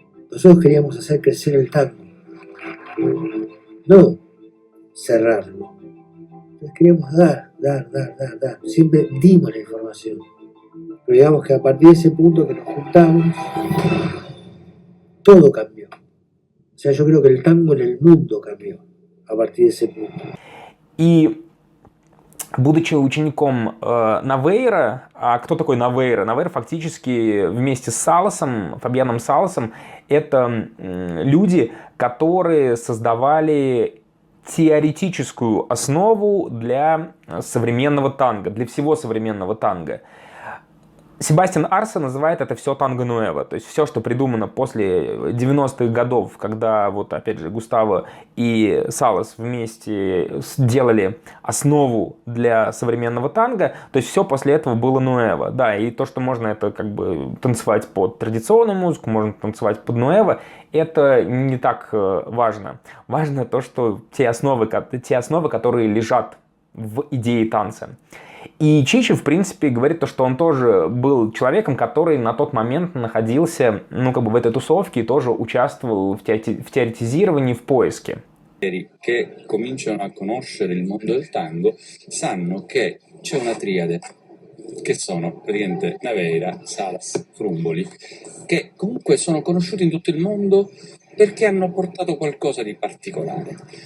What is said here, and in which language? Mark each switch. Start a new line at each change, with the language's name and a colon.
Spanish: Nosotros queríamos hacer crecer el tango, no cerrarlo. Entonces queríamos dar. Siempre dimos la información. Pero digamos que a partir de ese punto que nos juntamos, todo cambió. O sea, yo creo que el tango en el mundo cambió a partir de ese punto.
Russian: И будучи учеником Навейра, а кто такой Навейра? Навейра фактически вместе с Саласом, Фабьяном Саласом, это люди, которые создавали теоретическую основу для современного танго, для всего современного танго. Себастьян Арсе называет это все танго нуэво, то есть все, что придумано после 90-х годов, когда, вот опять же, Густаво и Салас вместе сделали основу для современного танго, то есть все после этого было нуэво. Да, и то, что можно это как бы танцевать под традиционную музыку, можно танцевать под нуэво, это не так важно. Важно то, что те основы, которые лежат в идее танца. И Чича, в принципе, говорит то, что он тоже был человеком, который на тот момент находился, ну, как бы в этой тусовке и тоже участвовал в теоретизировании, в поиске.
Italian: Che cominciano a conoscere il mondo del tango sanno che c'è una triade, che sono praticamente Naveira, Salas, Frumboli, che comunque sono conosciuti in tutto il mondo perché hanno portato qualcosa di particolare.